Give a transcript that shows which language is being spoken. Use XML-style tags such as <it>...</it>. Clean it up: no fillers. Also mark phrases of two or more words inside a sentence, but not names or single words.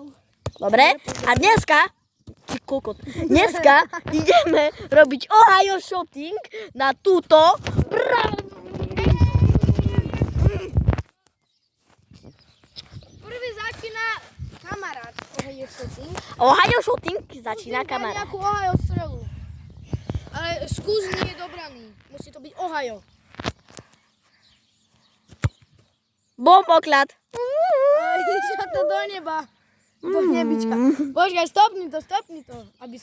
<sk>Dobre? A dneska, ty kokot, dneska ideme robiť Ohio shopping na túto... Prvý začína kamarát. Ohio shopping. Ohio shopping začína Musím dať kamarát. nejakú Ohio strelu. Ale skús nie je dobraný. Musí to byť Ohio. Bomboklad. Išla to do neba. Do nebička. Počkaj, stopni to. Aby...</sk>